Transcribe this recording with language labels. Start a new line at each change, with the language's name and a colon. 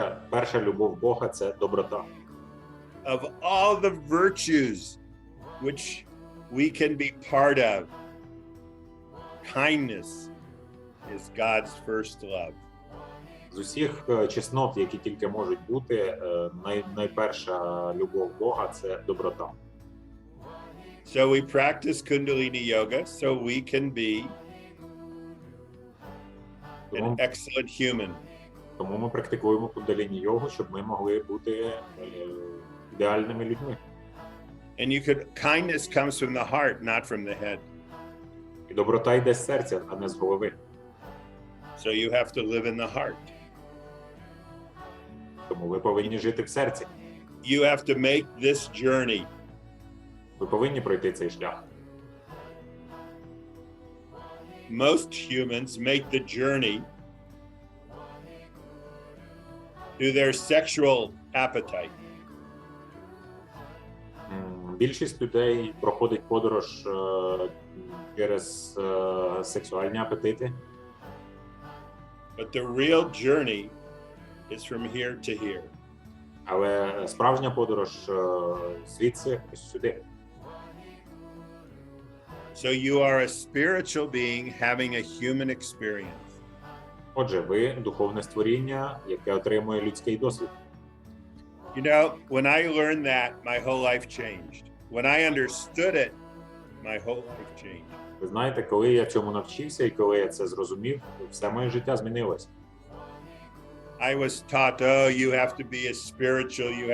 Ukrainian: Перша любов Бога – це доброта.
English: Of all the virtues which we can be part of, kindness is God's first love.
Ukrainian: З усіх чеснот, які тільки можуть бути, найперша любов Бога – це доброта.
English: So we practice Kundalini yoga so we can be an excellent human.
Ukrainian: Тому ми практикуємо кундаліні-йогу, щоб ми могли бути ідеальними людьми.
English: And kindness comes from the heart, not from the head.
Ukrainian: І доброта йде з серця, а не з голови.
English: So you have to live in the heart.
Ukrainian: Тому ви повинні жити в серці.
English: You have to make this journey.
Ukrainian: Ви повинні пройти цей шлях.
English: Most humans make the journey to their sexual appetite.
Ukrainian: Більшість людей проходить подорож через сексуальні апетити.
English: But the real journey is from here to here.
Ukrainian: Але справжня подорож звідси ось сюди.
English: So you are a spiritual being having a human experience.
Ukrainian: Отже, ви духовне створіння, яке отримує людський досвід.
English: You know, when I learned that, my whole life changed. When I understood it, my whole life changed.
Ukrainian: Ви знаєте, коли я цьому навчився і коли я це зрозумів, все моє життя змінилося.
English: I was taught, oh, you have to be spiritual.